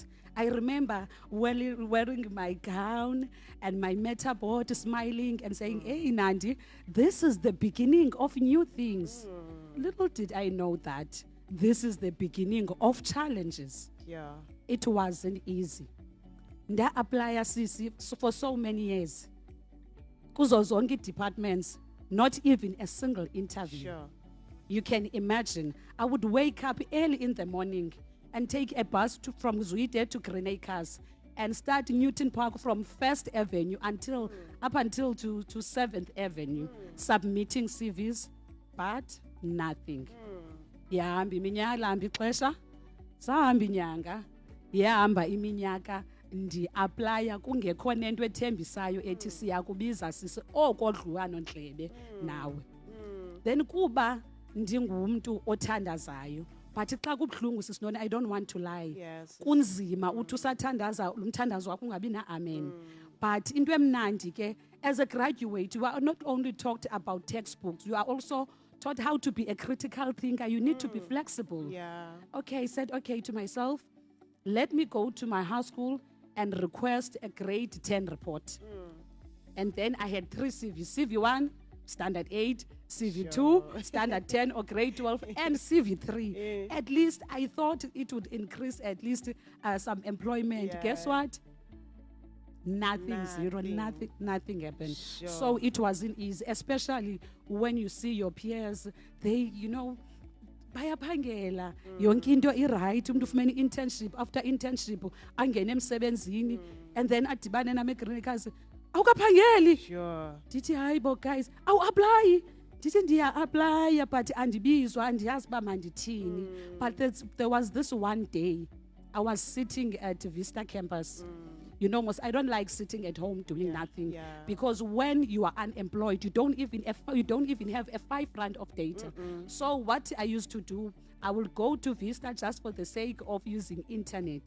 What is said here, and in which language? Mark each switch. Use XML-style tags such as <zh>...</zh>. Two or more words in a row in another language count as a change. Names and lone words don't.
<en>I remember wearing my gown and my meta board, smiling and saying, hey, Nandi, this is the beginning of new things. Little did I know that this is the beginning of challenges. Yeah. It wasn't easy. Nda apply CC for so many years.</en> <xh>Kuzo zonke</xh> <en>departments, not even a single interview. Sure. You can imagine, I would wake up early in the morning and take a bus from Zwide to Green Acres and start Newton Park from 1st Avenue up until to 7th Avenue, submitting CVs, but nothing.</en> <xh>Yahamba iminyaka lambi ixesha, sahamba inyanga, yahamba iminyaka. Ndi applya kungekho nento ethembisayo ethi siyakubiza sisi okodluwano Ndlebe nawe. Then kuba ndingumuntu othandazayo, but xa kubhlungu sisinone,</xh> <en>I don't want to lie. Yes.</en> <xh>Kunzima uthi usathandaza umthandazo wakho ungabi na amen. But into emnandi ke,</xh> <en>as a graduate, you are not only taught about textbooks, you are also taught how to be a critical thinker. You need to be flexible. Yeah. Okay, I said okay to myself, let me go to my high school and request a grade 10 report. And then I had 3 CVs. CV1, standard 8, CV2, Sure. standard 10 or grade 12, and CV3. At least I thought it would increase at least some employment. Yeah. Guess what? Nothing, zero, nothing happened. Sure. So it wasn't easy, especially when you see your peers, they,</en> <xh>bayaphangela yonke into iright, umuntu ufumene internship,</xh> <en>after internship</en> <xh>angene emsebenzini</xh> <en>and then</en> <xh>adibane nami eGreen Acres, awukaphangeli. Sure. Ndithi hayi bo guys, apply. Ndithi ndiya apply but andibizwa, andiyazi uba mandithini.</xh> <en>But there was this one day I was sitting at Vista campus. You know, I don't like sitting at home doing nothing, because when you are unemployed, you don't even have a 5 rand of data. So what I used to do, I will go to Vista just for the sake of using internet.</en>